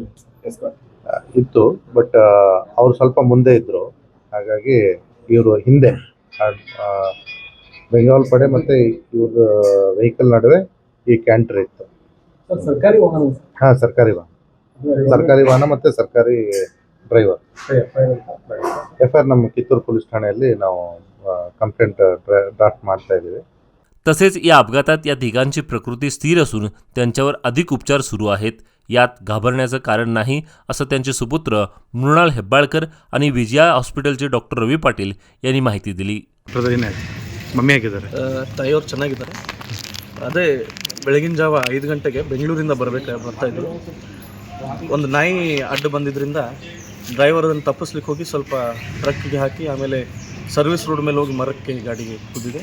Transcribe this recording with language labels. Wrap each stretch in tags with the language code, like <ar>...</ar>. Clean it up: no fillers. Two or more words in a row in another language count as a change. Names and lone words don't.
<kn>ಇತ್ತು, ಬಟ್ ಅವರು ಸ್ವಲ್ಪ ಮುಂದೆ ಇದ್ದರು, ಹಾಗಾಗಿ ಇವರು ಹಿಂದೆ ಬೆಂಗಾಲ್ ಪಡೆ ಮತ್ತು ಇವ್ರ ವೆಹಿಕಲ್ ನಡುವೆ ಈ ಕ್ಯಾಂಟರ್ ಇತ್ತು. ಸರ್ಕಾರಿ ವಾಹನ? ಹಾಂ, ಸರ್ಕಾರಿ ವಾಹನ ಮತ್ತು ಸರ್ಕಾರಿ ಡ್ರೈವರ್. FIR ನಮ್ಮ ಕಿತ್ತೂರು ಪೊಲೀಸ್ ಠಾಣೆಯಲ್ಲಿ ನಾವು</kn> <en>complaint draft</en> <kn>ಮಾಡ್ತಾ ಇದ್ದೀವಿ.</kn> <mr>तसेच या अपघातात या तिघांची प्रकृती स्थिर असून त्यांच्यावर अधिक उपचार सुरू आहेत. यात घाबरण्याचं कारण नाही, असं त्यांचे सुपुत्र मृणाल हेब्बाळकर आणि विजया ಹಾಸ್ಪಿಟಲ್चे ಡಾಕ್ಟರ್ ರವಿ ಪಾಟೀಲ್ यांनी ಮಾಹಿತಿ दिली.</mr> <kn>ಮಮ್ಮಿ ಆಗಿದ್ದಾರೆ, ತಾಯಿಯವರು ಚೆನ್ನಾಗಿದ್ದಾರೆ. ಅದೇ ಬೆಳಗಿನ ಜಾವ 5 ಗಂಟೆಗೆ ಬೆಂಗಳೂರಿಂದ ಬರ್ತಾಯಿದ್ರು. ಒಂದು ನಾಯಿ ಅಡ್ಡು ಬಂದಿದ್ದರಿಂದ ಡ್ರೈವರ್ ಅದನ್ನು ತಪ್ಪಿಸ್ಲಿಕ್ಕೆ ಹೋಗಿ ಸ್ವಲ್ಪ ಟ್ರಕ್ಕಿಗೆ ಹಾಕಿ ಆಮೇಲೆ</kn> <en>service road</en> <kn>ಮೇಲೆ ಹೋಗಿ ಮರಕ್ಕೆ ಗಾಡಿಗೆ ಕುದ್ದಿದೆ.</kn>